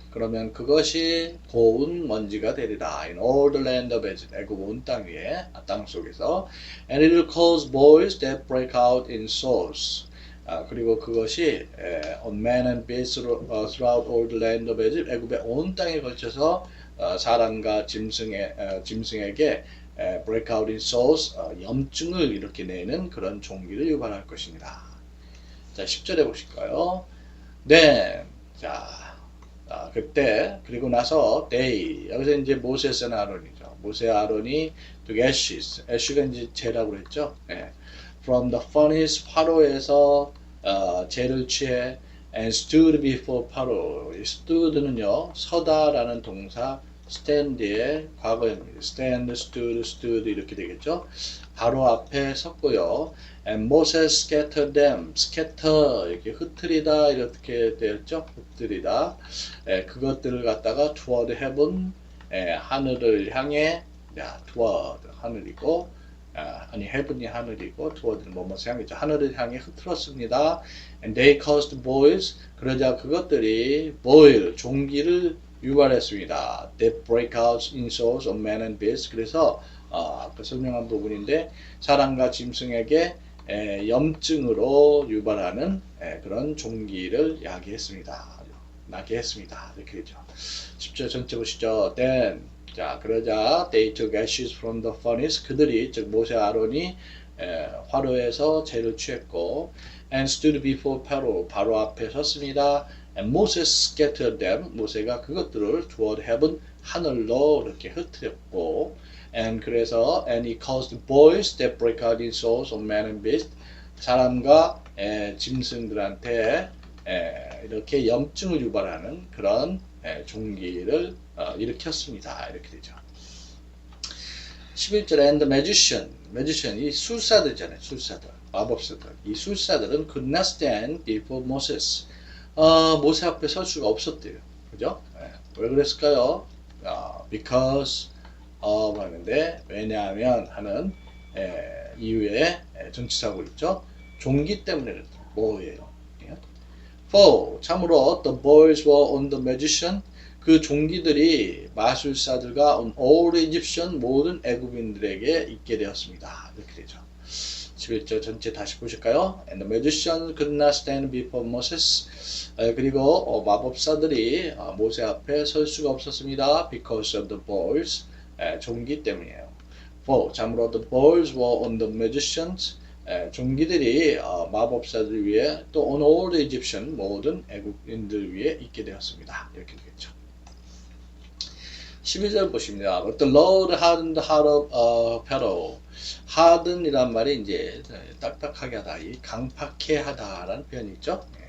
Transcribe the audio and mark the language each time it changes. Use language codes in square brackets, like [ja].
[ko] 그러면 그것이 고운 먼지가 되리라. [en] In all the land of Egypt. [ko] 애굽 온 땅 위에, 땅 속에서. [en] And it will cause boils that break out in sores. [ko] 그리고 그것이 [en] on man and beast throughout all the land of Egypt. [ko] 애굽의 온 땅에 걸쳐서 사람과 짐승에게 [en] break out in sores. [ko] 염증을 이렇게 내는 그런 종기를 유발할 것입니다. 자, 10절에 보실까요? Then, 자, 그때, 그리고 나서, they, 여기서 이제 모세스나 아론이죠. 모세와 아론이 [en] took ashes, [ko] ash가 이제 재라고 그랬죠. [en] From the furnace, [ko] 화로에서 재를 취해, [en] and stood before Pharaoh. [ko] stood는요, 서다라는 동사, stand의 과거형입니다. stand, stood 이렇게 되겠죠. 바로 앞에 섰고요. [en] And Moses scattered them. [ko] scatter 이렇게 흩트리다 이렇게 되었죠. 흩트리다. 그것들을 갖다가 [en] toward heaven [ko] 하늘을 향해 toward 하늘이고 heaven이 하늘이고 toward는 뭐뭐을 향했죠. 하늘을 향해 흩트렀습니다. [en] And they caused boils. [ko] 그러자 그것들이 boil 종기를 유발했습니다. [en] They break out in sores on man and beast. [ko] 그래서 아까 설명한 부분인데 사람과 짐승에게 염증으로 유발하는 그런 종기를 나게 했습니다. 이렇게 되죠. 10절 전체 보시죠. Then 자 그러자 [en] they took ashes from the furnace [ko] 그들이 즉 모세 아론이 화로에서 재를 취했고 [en] and stood before Pharaoh [ko] 바로 앞에 섰습니다. [en] And Moses scattered them [ko] 모세가 그것들을 [en] toward heaven [ko] 하늘로 이렇게 흩뜨렸고 [en] and 그래서 and he caused boils that break out in sores on man and beast [ko] 사람과 짐승들한테 이렇게 염증을 유발하는 그런 종기를 일으켰습니다. 이렇게 되죠. 11절 [en] and the magician [ko] 이 술사들이잖아요. 술사들, 마법사들. 이 술사들은 [en] could not stand before Moses. [ko] 모세 앞에 설 수가 없었대요. 그죠? 왜 그랬을까요? because of 하는데 왜냐하면 하는 이유에 전치사고 있죠. 종기 때문에 그랬다. 뭐예요? [en] For 참으로 the boys were on the magician [ko] 그 종기들이 마술사들과 [en] on all Egyptian [ko] 모든 애굽인들에게 있게 되었습니다. 이렇게 되죠. 11절 전체 다시 보실까요? [en] And the magician could not stand before Moses. [ko] 그리고 마법사들이 모세 앞에 설 수가 없었습니다. [en] Because of the boys. [ko] 종기 때문이에요. [en] For 참으로 the boys were on the magicians. [ko] 종기들이 마법사들 위에 또 [en] on all the Egyptian [ko] 모든 애국인들 위에 있게 되었습니다. 이렇게 되겠죠. 12절 보십니다. [en] But the Lord hardened the heart of Pharaoh. [ko] harden이란 말이 이제 딱딱하게 하다, 강팍해 하다라는 표현이 있죠.